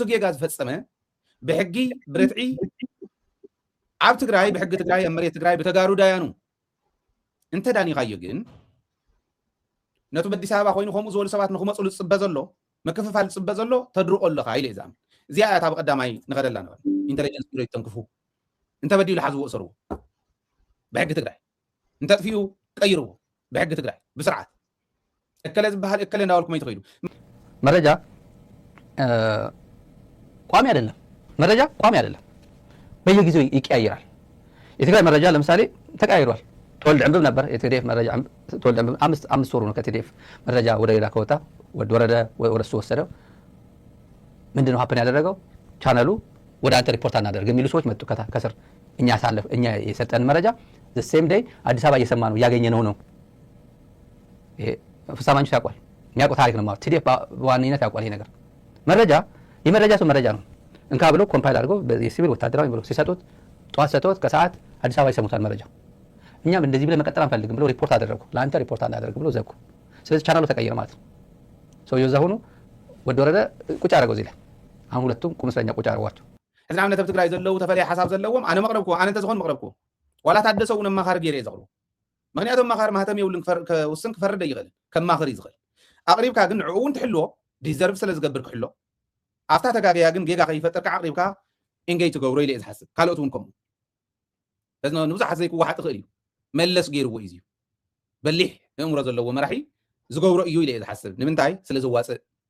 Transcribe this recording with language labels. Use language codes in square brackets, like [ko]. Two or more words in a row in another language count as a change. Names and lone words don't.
[ti] ጌጋ ዝፈፀመ ብሕጊ ብርትዒ ኣብ ትግራይ ብሕጊ ትግራይ ኣብ መሬት ትግራይ ብተጋሩ ዳያኑ እንተዳኒኻዮ ግን ነቱ በአዲስ አበባ ኮይኑ ከምኡ ዝበሉ ሰባት ንክመፅሉ ዝፅበ ዘሎ መከፈፋል ዝፅበ ዘሎ ተድርቆ ኣለካ ኢለ እዛም እዚኣ እታ ብቀዳማይ ንኸደላ ነበር ኢንተሊጀንስ ቢሮ ይተንክፉ እንተበዲሉ ሓዝቦ እሰርዎ ብሕጊ ትግራይ እንተጥፊኡ ቀይርዎ ብሕጊ ትግራይ ብስርዓት እከለ ዝበሃል እከለ እንዳበልኩም ይትኸይዱ [am] መረጃ ቋሚ አይደለም በየጊዜው ይቀያይራል የትግራይ መረጃ ለምሳሌ ተቀያይሯል ተወልደ ዕንብብ ነበር የቲዲኤፍ መረጃ ተወልደ ዕንብብ አምስት ወሩ ነው ከቲዲኤፍ መረጃ ወደ ሌላ ከወጣ ወረደ ወደ እሱ ወሰደው ምንድነው ሀፕን ያደረገው ቻናሉ ወደ አንተ ሪፖርት አናደርግ የሚሉ ሰዎች መጡ ከስር። እኛ የሰጠን መረጃ [en] the same day [am] አዲስ አበባ እየሰማ ነው ያገኘነው ነው። ይሄ ፍስሐ ማንጁስ ያውቃል፣ የሚያውቀው ታሪክ ነው ማለት ቲዲኤፍ በዋነኝነት ያውቃል። ይሄ ነገር መረጃ የመረጃ ሰው መረጃ ነው እንካ ብሎ ኮምፓይል አድርገው የሲቪል ወታደራዊ ብሎ ሲሰጡት ጠዋት ሰጥቶት ከሰዓት አዲስ አበባ ይሰሙታል መረጃ። እኛም እንደዚህ ብለ መቀጠል አንፈልግም ብሎ ሪፖርት አደረጉ። ለአንተ ሪፖርት አናደርግ ብሎ ዘጉ። ስለዚህ ቻናሉ ተቀየረ ማለት ነው። ሰውየው እዛ ሆኖ ወደ ወረደ ቁጭ አደረገው እዚህ ላይ። አሁን ሁለቱም ቁም እስረኛ ቁጭ አደረጓቸው። [ti] እዝና አምነት ትግራይ ዘለው ተፈለየ ሓሳብ ዘለዎም ኣነ መቅረብኩ ኣነ እንተ ዝኾን መቅረብኩ ዋላ ታደሰ እውን ማኻር ገይረ ዘቕሩ ምክንያቱም ማኻር ማህተም የብሉን ክውስን ክፈርድ ይኽእል ከም ማኽር ይዝኽእል ኣቕሪብካ ግን ንዕኡ እውን ትሕልዎ ዲዘርቭ ስለ ዝገብር ክሕሎ ኣፍታ ተጋገያ ግን ጌጋ ከይፈጥርካ ኣቕሪብካ ኢንጌጅ ትገብሮ ኢለ ዝሓስብ ካልኦት እውን ከምኡ እዚ ንብዙሓት ዘይክዋሓጥ ትኽእል እዩ መለስ ገይርዎ እዩ በሊሕ እምሮ ዘለዎ መራሒ ዝገብሮ እዩ ኢለ ዝሓስብ ንምንታይ ስለ ዝዋፅእ